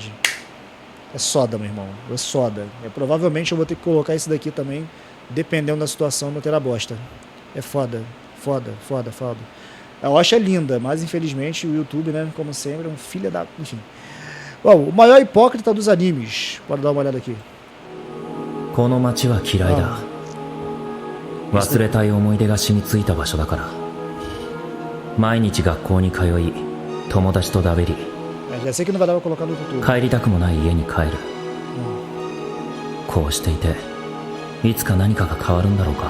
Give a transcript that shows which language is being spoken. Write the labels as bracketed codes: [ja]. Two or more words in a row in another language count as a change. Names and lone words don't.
[pt] É soda, meu irmão, é soda. Provavelmente eu vou ter que colocar isso daqui também, dependendo da situação, não terá bosta. É foda, foda, foda, foda. A Osh é linda, mas infelizmente o YouTube, né, como sempre, é um filho da... Enfim. Bom, o maior hipócrita dos animes. Bora dar uma olhada aqui. [ja] この街は嫌いだ。忘れたい思い出が染みついた場所だから。毎日学校に通い、友達とだべり。 [pt] Já sei que não vai dar pra colocar no YouTube. [ja] 帰りたくもない家に帰る。こうしていて、いつか何かが変わるんだろうか。